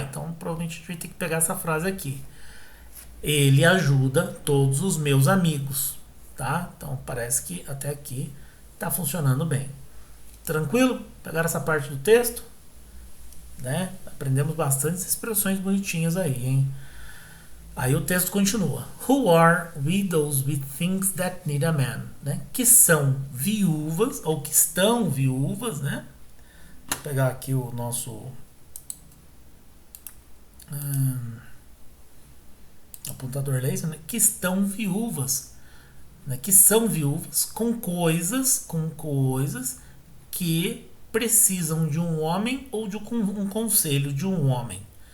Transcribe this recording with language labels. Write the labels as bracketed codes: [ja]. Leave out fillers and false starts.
[pt] Então, provavelmente a gente vai ter que pegar essa frase aqui. Ele ajuda todos os meus amigos, tá? Então parece que até aqui tá funcionando bem. Tranquilo? Pegaram essa parte do texto? Né? Aprendemos bastante expressões bonitinhas aí, hein? Aí o texto continua. [en] Who are widows with things that need a man? [pt] Né? Que são viúvas, ou que estão viúvas, né? Vou pegar aqui o nosso apontador laser, né? Que estão viúvas, né, que são viúvas com coisas que precisam de um homem ou de um conselho de um homem.